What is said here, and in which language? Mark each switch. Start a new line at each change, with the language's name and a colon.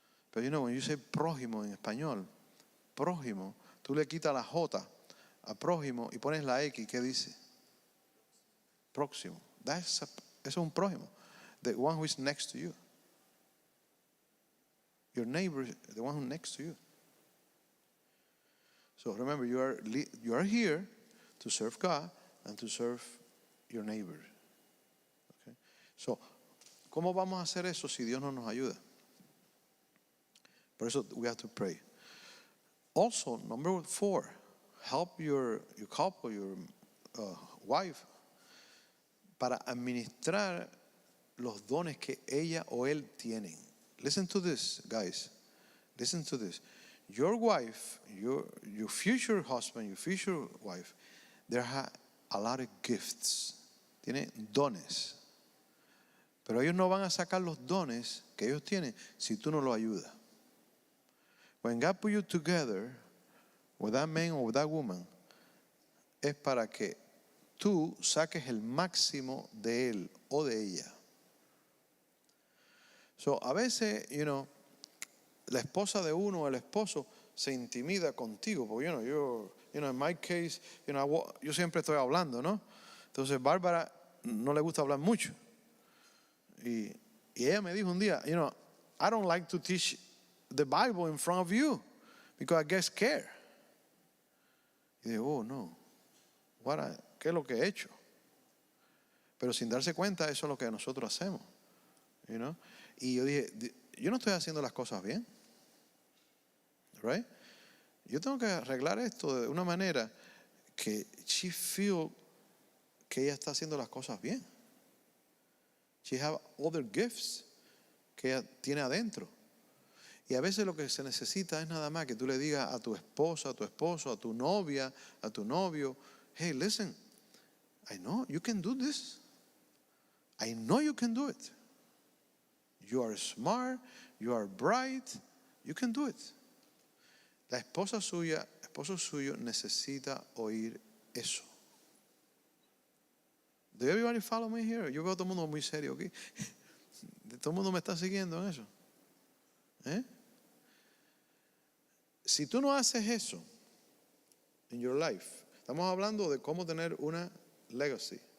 Spanish: Pero
English: you know,
Spanish: when you say prójimo en español, prójimo, tú le quitas la J a prójimo y pones la X, ¿qué dice? Próximo. Eso es un prójimo.
English: The one who is next to you. Your neighbor, the one who is next to you. So remember, you are here to serve God and to serve your neighbor. Okay?
Spanish: So, ¿cómo vamos a hacer eso si Dios no nos ayuda? Por eso
English: we have to pray. Also, number 4, help your couple, your wife,
Spanish: para administrar los dones que ella o él tienen.
English: Listen to this, guys. Listen to this. Your wife, your future husband, your future wife, they have a lot of gifts.
Spanish: Tienen dones. Pero ellos no van a sacar los dones que ellos tienen si tú no los ayudas. When God put you together with that man or with that woman, es para que tú saques el máximo de él o de ella. So, a veces,
English: you know,
Spanish: la esposa de uno o el esposo se intimida contigo, porque yo
English: in my case,
Spanish: yo siempre estoy hablando, ¿no? Entonces, Bárbara no le gusta hablar mucho. Y ella me dijo un día,
English: I don't like to teach the Bible in front of you because I get scared.
Spanish: Y digo, oh no, ¿qué es lo que he hecho? Pero sin darse cuenta, eso es lo que nosotros hacemos, Y yo dije, yo no estoy haciendo las cosas bien, right? Yo tengo que arreglar esto de una manera que
English: she feel
Spanish: que ella está haciendo las cosas bien.
English: She have other gifts
Spanish: que ella tiene adentro. Y a veces lo que se necesita es nada más que tú le digas a tu esposa, a tu esposo, a tu novia, a tu novio,
English: hey, listen, I know you can do this. I know you can do it. You are smart, you are bright, you can do it.
Spanish: La esposa suya, esposo suyo necesita oír eso.
English: Do everybody follow me here?
Spanish: Yo veo a todo el mundo muy serio aquí. Todo el mundo me está siguiendo en eso. Si tú no haces eso
English: in your life,
Spanish: estamos hablando de cómo tener una legacy.